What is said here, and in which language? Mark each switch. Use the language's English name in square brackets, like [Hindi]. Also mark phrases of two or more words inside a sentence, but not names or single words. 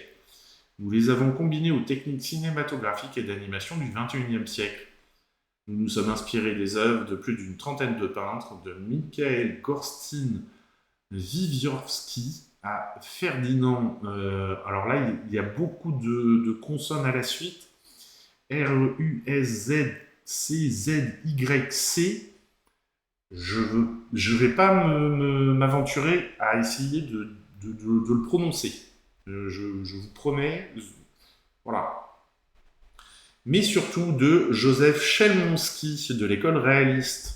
[French] Nous les avons combinés aux techniques cinématographiques et d'animation du XXIe siècle. Nous nous sommes inspirés des œuvres de plus d'une trentaine de peintres, de Mikhail Gorstin-Wiwiorski à Ferdinand. Alors là, il y a beaucoup de consonnes à la suite. R-U-S-Z-C-Z-Y-C. Je vais pas m'aventurer à essayer de le prononcer. Je vous promets. Voilà. Mais surtout de Joseph Chelmonski de l'école réaliste.